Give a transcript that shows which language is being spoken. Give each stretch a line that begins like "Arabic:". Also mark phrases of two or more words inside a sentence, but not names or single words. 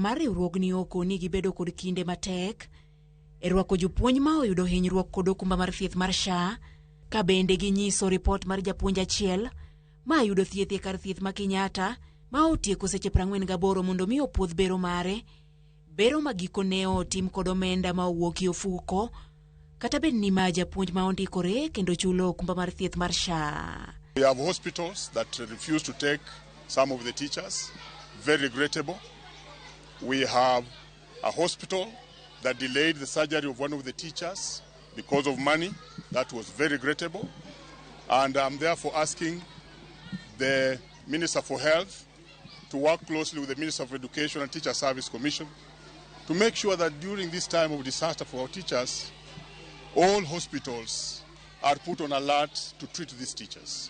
Luo (Kenya and Tanzania): mar riwruogni okoni gibedo kod kinde matek e rwako jopuonj ma oyudo hinyruok kod okumba mar thieth mar SHA, ka bende ginyiso ripot mar japuonj achiel ma yudo thieth e kar thieth ma Kenyatta ma otieko seche 48 mondo mi opuodh bero mare, bero ma gikone otim kod omenda ma owuok e ofuko kata bed ni ma japuonj ma ondikore kendo chulo okumba mar thieth mar SHA.
English: We have hospitals that refuse to take some of the teachers, very regrettable. We have a hospital that delayed the surgery of one of the teachers because of money. That was very regrettable. And I'm therefore asking the Minister for Health to work closely with the Minister of Education and Teacher Service Commission to make sure that during this time of disaster for our teachers, all hospitals are put on alert to treat these teachers.